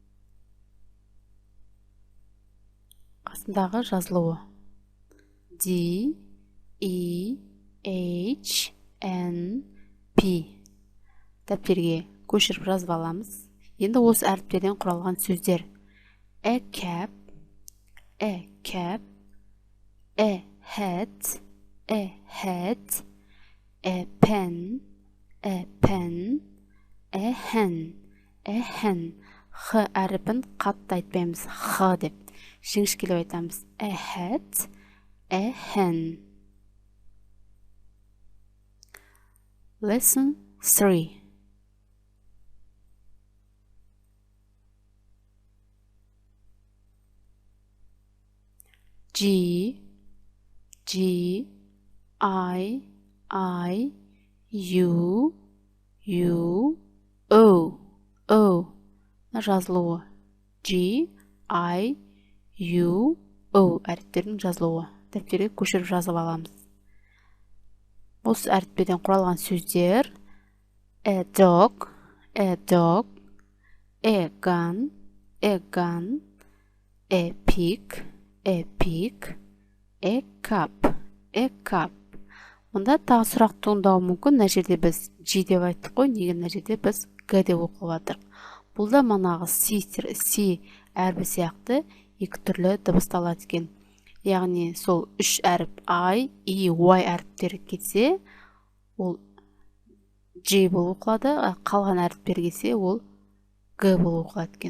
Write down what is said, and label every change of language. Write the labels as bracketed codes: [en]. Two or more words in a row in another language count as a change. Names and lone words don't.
[kk] Қасындағы жазылуы. [en] D, E, H, N, P. [kk] Дәптерге көшіріп жазып аламыз. Енді осы әріптерден құралған сөздер. [en] a cap, a cap, a hat, a hat, a pen, a pen, a hen, a hen. [kk] Х әріпін қатты айтпаймыз, х деп. Жіңішкелеп айтамыз. [en] A hat, a hen. Lesson 3. G, G, I, U, O, O. [kk] Жазылуы. G, I, U, O әріптердің жазылуы. Дәптерге көшіріп жазып аламыз. Осы әріптерден құралған сөздер: a dog, a dog, a gun, a gun, a pig, a pig, a cup, a cup. Мұнда тағы сұрақ туындауы мүмкін. Мына жерде біз G деп айттық қой, неге мына жерде біз G деп оқып жатырмыз. Бұл да манағы C әрбі сияқты екі түрлі дыбысталады екен. Яғни сол үш әріп I, E, Y әріптері кетсе, ол G болып оқылады, қалған әріптер келсе, ол G болып оқылады екен.